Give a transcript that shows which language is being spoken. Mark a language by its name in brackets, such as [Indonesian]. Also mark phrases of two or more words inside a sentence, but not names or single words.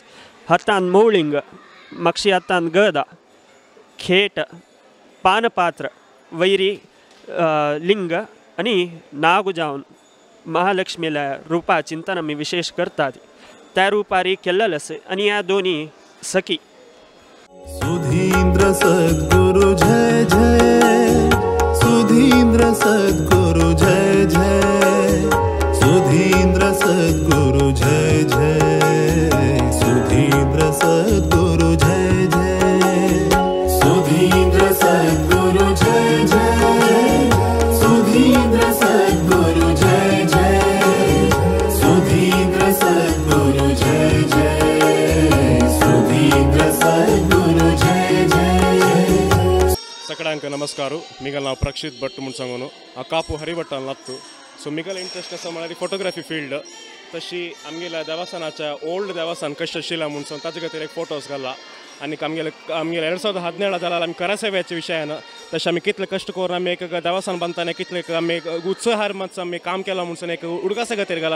[Konkani] हातांत मौळिंग, मागशी हातांत गदा, खेट, पानपात्र, वैरी लिंग आनी नाग जावन महालक्ष्मील्या रूपा चिंतन आमी विशेष करतात. त्या रूपार केल्लें आसा आनी ह्या दोनी सखी. सुधींद्र सद्गुरु जय जय, सुधींद्र सद्गुरु जय जय, सुधींद्र सद्गुरु जय जय, सुधींद्र सद्गुरु जय जय, सुधींद्र सद्गुरु जय जय, सुधींद्र सद्गुरु जय जय, सुधींद्र सद्गुरु जय जय, सुधींद्र सद्गुरु जय जय. सगळ्यांक नमस्कार. मिगल नाव प्रक्षित भट म्हूण सांगून हांव कापू हरिभट्टान लागतो. सो मिगल इंट्रस्ट आसा म्हळ्यार [English] photography field. [Konkani] तशी आमगेल्या देवस्थानाच्या ओल्ड देवस्थान कशें आशिल्लें म्हणून सांग ताजे खातीर एक फोटोज घाला. आनी आमगेले 2017 जाल्यार आमी करासेव्याच्या विशयान तशें आमी कितले कश्ट करून आमी एक देवस्थान बांदतना कितले आमी एक उत्साहार मातसो आमी काम केलां म्हणून एक उडकासा खातीर घाला.